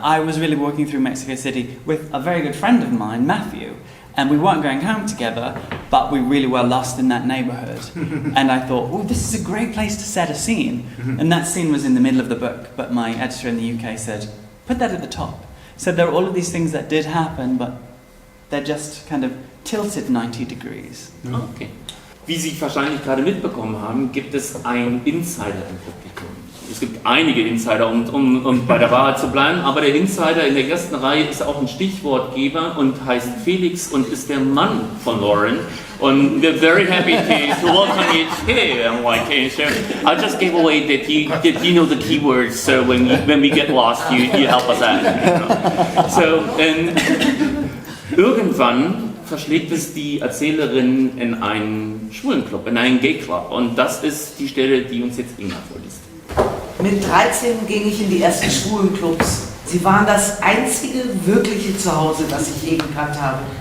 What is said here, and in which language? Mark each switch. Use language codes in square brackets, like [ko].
[en] I was really walking through Mexico City with a very good friend of mine, Matthew, and we weren't going home together, but we really were lost in that neighborhood. And I thought, oh, this is a great place to set a scene. And that scene was in the middle of the book, but my editor in the UK said, put that at the top. So there are all of these things that did happen, but they're just kind of tilted 90 degrees. Okay. [de] Wie Sie wahrscheinlich gerade mitbekommen haben, gibt es einen Insider im Publikum. Es gibt einige Insider, um bei der Wahrheit zu bleiben, aber der Insider in der ersten Reihe ist auch ein Stichwortgeber und heißt Felix und ist der Mann von Lauren. [en] Und we're very happy to welcome you here. I'm like, so I just gave away that you know the keywords, so when we get lost, you help us out. You know? [de] So, irgendwann verschlägt es die Erzählerin in einen Schwulenclub, in einen Gay-Club. Und das ist die Stelle, die uns jetzt Inga vorliest. Mit 13 ging ich in die ersten Schwulenclubs. Sie waren das einzige wirkliche Zuhause, das ich je gekannt habe.